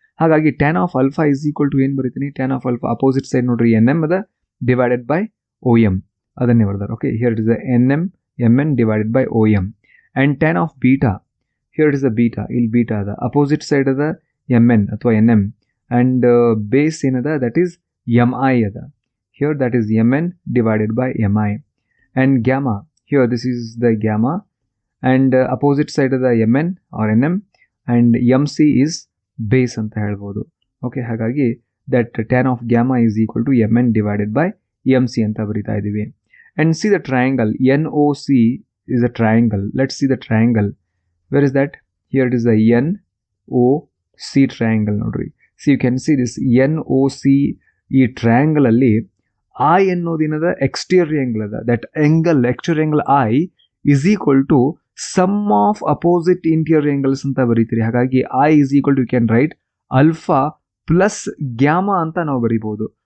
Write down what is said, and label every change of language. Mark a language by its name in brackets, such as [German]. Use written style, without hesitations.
[Kannada] ಹಾಗಾಗಿ tan of alpha is equal to ಏನು ಬರೀತೀನಿ? Tan of alpha opposite side ನೋಡ್ರಿ ಎನ್ ಎಮ್ ಅದ ಡಿವೈಡೆಡ್ ಬೈ ಓ ಎಮ್, ಅದನ್ನೇ ಬರ್ದಾರೆ. [English] Okay, here it is N M divided by O M. And tan of beta, here it is a beta, [Kannada] ಇಲ್ಲಿ beta ಅದ opposite side ಅದ M N ಅಥವಾ N M and base ಏನದ that is M I ಅದ. [English] Here that is Mn divided by Mi. And gamma, here this is the gamma and opposite side of the Mn or Nm and Mc is base [Kannada] ಅಂತ ಹೇಳ್ಬೋದು. [English] okay, ಹಾಗಾಗಿ that tan of gamma is equal to Mn divided by Mc [Kannada] ಅಂತ ಬರಿತಾ ಇದ್ದೀವಿ. [English] And see the triangle NOC is a triangle. Let's see the triangle. Where is that? Here it is the NOC triangle ನೋಡ್ರಿ. So you can see this NOC [Kannada] ಈ triangle ಅಲ್ಲಿ I ಅನ್ನೋದೇನದ exterior angle ಅದ. [English] that angle exterior angle I is equal to sum of opposite interior angles [Kannada] ಅಂತ ಬರೀತೀರಿ. [English] ಹಾಗಾಗಿ I is equal to you can write alpha plus gamma [Kannada] ಅಂತ ನಾವು ಬರಿಬೋದು.